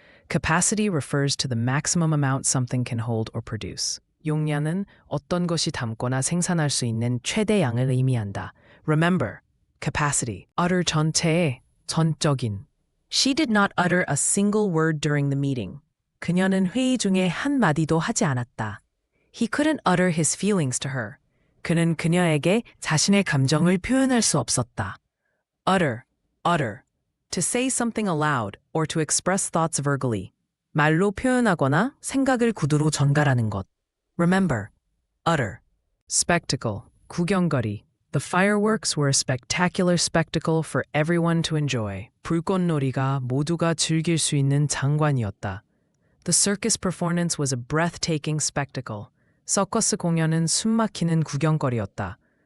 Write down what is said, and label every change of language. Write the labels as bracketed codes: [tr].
[en] Capacity refers to the maximum amount something can hold or produce. [ko] 용량은 어떤 것이 담거나 생산할 수 있는 최대양을 의미한다. [en] Remember, capacity. [ko] utter 전체의 전적인. [en] She did not utter a single word during the meeting. [ko] 그녀는 회의 중에 한 마디도 하지 않았다. [en] He couldn't utter his feelings to her. [ko] 그는 그녀에게 자신의 감정을 표현할 수 없었다. [en] Utter. To say something aloud or to express thoughts verbally. [ko] 말로 표현하거나 생각을 구두로 전달하는 것. [en] Remember, utter. Spectacle, 구경거리. The fireworks were a spectacular spectacle for everyone to enjoy. [ko] 불꽃놀이가 모두가 즐길 수 있는 장관이었다. [en] The circus performance was a breathtaking spectacle. [ko] 서커스 공연은 숨막히는 구경거리였다.